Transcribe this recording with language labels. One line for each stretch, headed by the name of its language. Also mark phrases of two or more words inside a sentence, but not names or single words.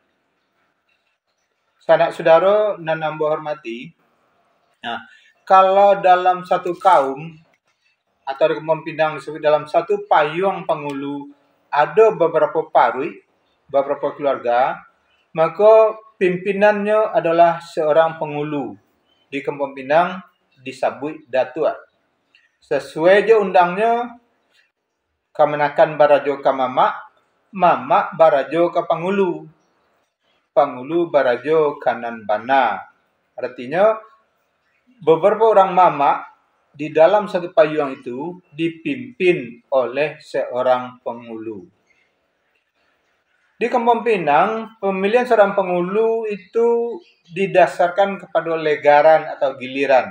Indonesian: Sanak saudara dan hamba hormati, nah, kalau dalam satu kaum atau di Kampung Pinang disebut dalam satu payung penghulu ada beberapa parui, beberapa keluarga, maka pimpinannya adalah seorang penghulu. Di Kampung Pinang disebut datuk.
Minangkabau: Sesuai je undangnya, kemenakan barajo ke mama, mama barajo ke penghulu. Penghulu barajo kanan bana.
Indonesian: Artinya, beberapa orang mama di dalam satu payung itu dipimpin oleh seorang penghulu. Di Kampung Pinang, pemilihan seorang penghulu itu didasarkan kepada legaran atau giliran.